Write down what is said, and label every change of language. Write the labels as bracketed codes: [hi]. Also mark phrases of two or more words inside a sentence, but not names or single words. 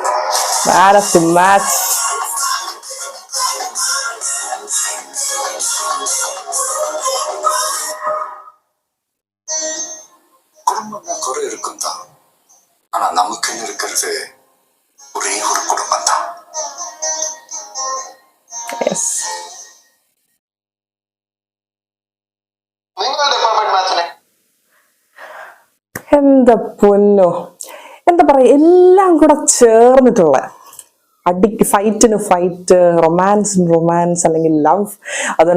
[en] Man of the match. [ta] குடும்பம் தான் குறை இருக்கும் தான், ஆனா நமக்குன்னு இருக்கிறது ஒரே ஒரு குடும்பம் தான். [ml] എന്താ പൊന്നോ, എന്താ പറയാ, എല്ലാം കൂടെ ചേർന്നിട്ടുള്ള ഫൈറ്റിന് ഫൈറ്റ്, റൊമാൻസ് അല്ലെങ്കിൽ ലവ്, അതുപോലെ